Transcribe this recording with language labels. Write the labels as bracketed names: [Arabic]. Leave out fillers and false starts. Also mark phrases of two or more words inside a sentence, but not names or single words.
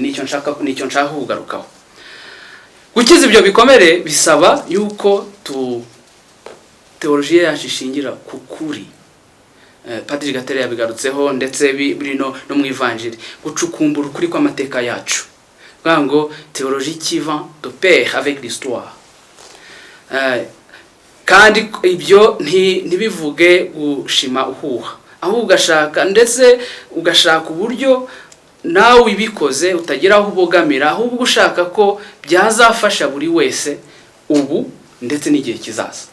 [Kinyarwanda] Nicyo nshaka kugarukaho. Gukiza ibyo bikomere bisaba yuko teoloji yacu ishingira ku kuri, Padiri Gatare yabigarutseho ndetse biri no mu ivanjiri, gucukumbura ukuri kw'amateka yacu, kuvuga ngo [French] théologie qui va de pair avec l'histoire. [Kinyarwanda] Kandi ibyo ntibivuge gushima uhuha, ahubwo ugashaka ndetse ugashaka uburyo nawe ubikoze utagira aho ubogamira, ahubwo ushaka ko byazafasha buri wese ubu ndetse n'igihe kizaza.